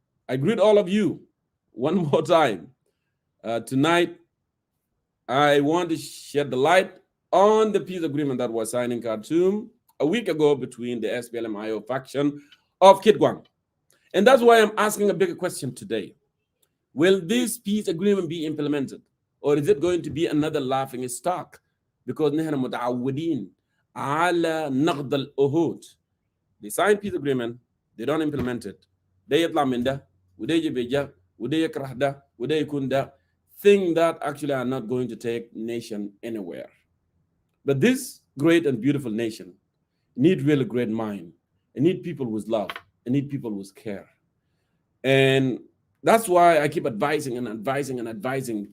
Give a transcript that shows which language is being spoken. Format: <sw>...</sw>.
<en>I greet all of you one more time. Tonight, I want to shed the light on the peace agreement that was signed in Khartoum a week ago between the SPLM-IO faction of Kit Gwang. And that's why I'm asking a bigger question today. Will this peace agreement be implemented? Or is it going to be another laughing stock? Because</en> <ar>نحن متعودين على نقض العهود.</ar> <en>They sign peace agreement, they don't implement it. They</en> <ar>يطلع من ده, وده يجي ده, وده يكره ده, وده يكون ده.</ar> <en>Things that actually are not going to take nation anywhere. But this great and beautiful nation need really great mind. It need people with love. It need people with care. And that's why I keep advising and advising and advising.</en>